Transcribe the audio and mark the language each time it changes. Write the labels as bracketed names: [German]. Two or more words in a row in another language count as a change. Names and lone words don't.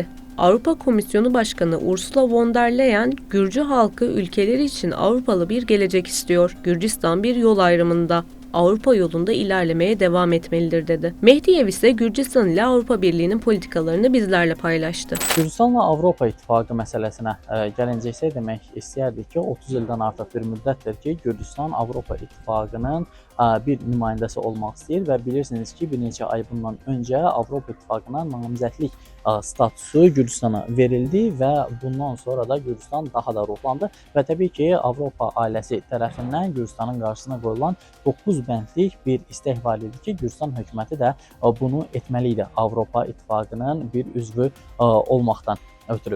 [Turkish] Avrupa Komisyonu Başkanı Ursula von der Leyen, Gürcü halkı ülkeleri için Avrupalı bir gelecek istiyor. Gürcistan bir yol ayrımında. Avrupa yolunda ilerlemeye devam etmelidir dedi. Mehdiyev ise Gürcistan ile Avrupa Birliği'nin politikalarını bizlerle paylaştı. [Azerbaijani] Gürcistanla Avropa İttifaqı məsələsinə gəlincə isə demək istəyərdik ki, 30 ildən artıq bir müddətdir ki, Gürcistan Avropa İttifaqının bir nümayəndəsi olmaq istəyir və bilirsiniz ki, bir neçə ay bundan öncə Avropa İttifaqına namizədlik statusu Gürcistana verildi və bundan sonra da Gürcistan daha da ruhlandı və təbii ki, Avropa ailəsi tərəfindən Gürcistanın qarşısına qoyulan 9 bəndlik bir istək var idi ki, Gürcistan hökuməti də bunu etməli idi Avropa İttifaqının bir üzvü olmaqdan ötürü.